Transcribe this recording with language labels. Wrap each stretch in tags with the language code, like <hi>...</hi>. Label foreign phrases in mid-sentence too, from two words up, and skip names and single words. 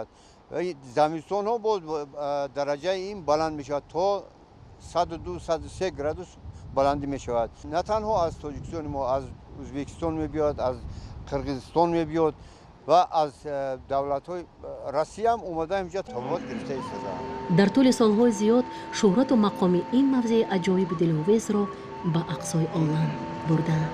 <fa>زمستان ها با درجه این بلند می شود تا 102 103 گرادوس بلندی می شود. نه تنها از تاجیکستان ما، از ازبکستان می بیاد، از قرقیزستان می بیاد و از دولت‌های روسیه هم اومده اینجا تبابت گرفته است.</fa> <tg>дар тӯли солҳои зиёд шӯҳрату мақоми ин мавзеи аҷоибу диловезро ба ақсои олам бурданд.</tg>